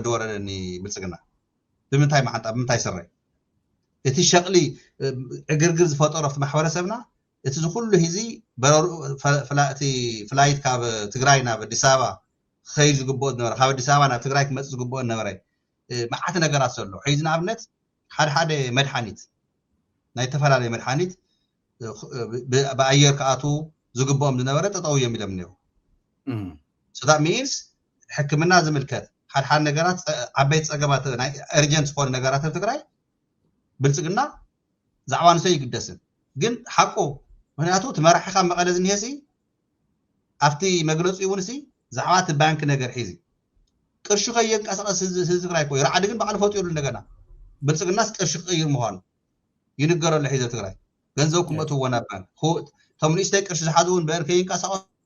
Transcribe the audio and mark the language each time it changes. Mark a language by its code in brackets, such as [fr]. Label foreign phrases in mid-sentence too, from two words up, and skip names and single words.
[ti] ወረደኒ ብልፅግና ብምንታይ ማዓንጣ ብምንታይ ስረ እቲ ሸቕሊ ዕግርግር ዝፈጠሮ ኣብቲ ማሕበረሰብና እቲ ዝኩሉ ሂዚ እቲ ፍላይት ካብ ትግራይ ናብ ኣዲስ ኣበባ ክኸይድ ዝግብኦ ዝነበረ ካብ ኣዲስ ኣበባ ናብ ትግራይ ክመፅእ ዝግብኦ ዝነበረ መዓት ነገራት ዘሎ ሕዚ ንኣብነት ሓደ መድሓኒት ናይ ተፈላለየ መድሓኒት ብኣየር ከኣቱ ዝግብኦም ዝነበረ ጠጠው እዮም ኢሎም ነይሩ [en] so that means [ti] ሕክምና ዝምልከት ሓደ ነገራት ዓበይቲ ፀገማት ናይ ኤርጀንት ዝኾኑ ነገራት ኣብ ትግራይ ብልፅግና ዛዕባ ንሶ ይግደስን ግን ሓቁ ምክንያቱ ትመራሒኻ መቐለ ዝኒሄሲ ኣብቲ መግለፂ እውንሲ ዛዕባ እቲ ባንክ ነገር ሒዚ ቅርሹ ከየንቀሳቀስ ህዝቢ ትግራይ ኮ ይረዓድ ግን ባዕሉ ፈጢሩ እንደገና ብልፅግናስ ቅርሹ ክቅይር ምዃኑ ይንገረሉ ሒዘ ትግራይ ገንዘብ ክመትዎ ናብ ባንክ እቶም ንእሽተይ ቅርሺ ዝሓዙ እውን ብአር ከይንቀሳቀሱ